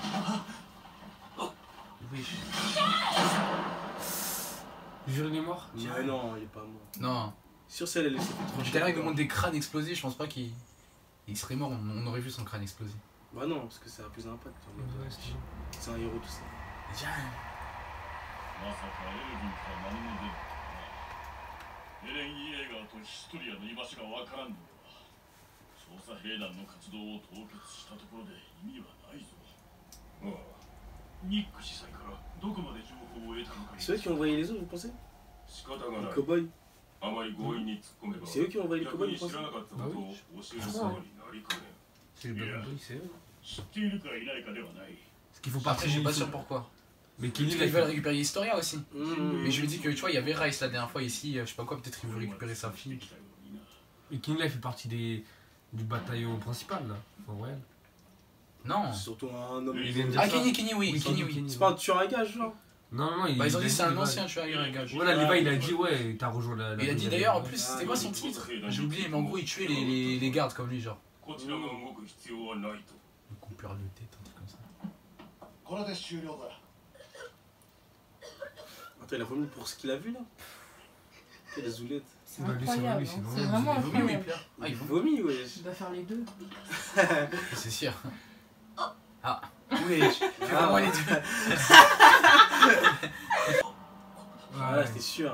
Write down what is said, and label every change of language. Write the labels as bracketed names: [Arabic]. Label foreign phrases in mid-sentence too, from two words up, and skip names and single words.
[French] Oui. Jure, il est mort. Mais non, il est pas mort. Non. Sur celle, elle s'est fait trop Tout à l'heure il nous montre des crânes explosés, je pense pas qu'il serait mort, on aurait vu son crâne exploser. Bah non, parce que ça a plus d'impact. Ouais, C'est un héros, tout ça. Tiens. [Japanese] まさかエルヴィンから何も出ん。エレン・イエーガーとヒストリアの居場所がわからんのでは調査兵団の活動を凍結したところで意味はないぞ。ああ、ニック司祭からどこまで情報を得たのか。 [French] C'est eux qui ont envoyé les autres, vous pensez? [Japanese] 仕方がな [French] Les [Japanese] い。 [French] cow-boys. [Japanese] あまり強引に突っ込めば [French] C'est eux qui ont envoyé les [Japanese] 逆 [French] cow-boys, [Japanese] に [French] vous [Japanese] 知 [French] pensez? [Japanese] らなかったことを教えることになりかねん。 [French] C'est le Black Boy, c'est eux. [Japanese] 知っているかいないかではない。 [French] Parce qu'il faut Après je suis pas sûr pour. pourquoi. Mais Parce Kenny, qu'ils veulent récupérer Historia aussi. Mmh. Mais je lui dis que tu vois, il y avait Rice la dernière fois ici, je sais pas quoi, peut-être il veut récupérer sa fille. Et Kenny, là, il fait partie du bataillon principal, là. En vrai. Non. C'est surtout un homme. Il vient de dire Ah ça. Kenny oui, Kenny oui. C'est pas un tueur à gage, genre? Non, non, non. Bah ils ont dit c'est un Levi. ancien tueur à gage. Voilà, Levi, il a dit, ouais, t'as rejoint la. Il a dit d'ailleurs en plus, c'était quoi son titre? J'ai oublié, mais en gros il tuait les gardes comme lui, genre. [Japanese] こちらが動く必要はないと。 [French] Le coupeur de tête, un truc comme ça. [Japanese] これで終了だ。 [French] Attends, il a vomi pour ce qu'il a vu là? Quelle zoulette. C'est Bah, lui, c'est incroyable, lui, c'est hein. vraiment- C'est vraiment Il vaut mieux, oui, il incroyable. pleure. Ah, Il il vaut vomit, ouais. Il doit faire les deux. c'est sûr. Ah, oui, je fais vraiment les deux. Voilà, c'était sûr.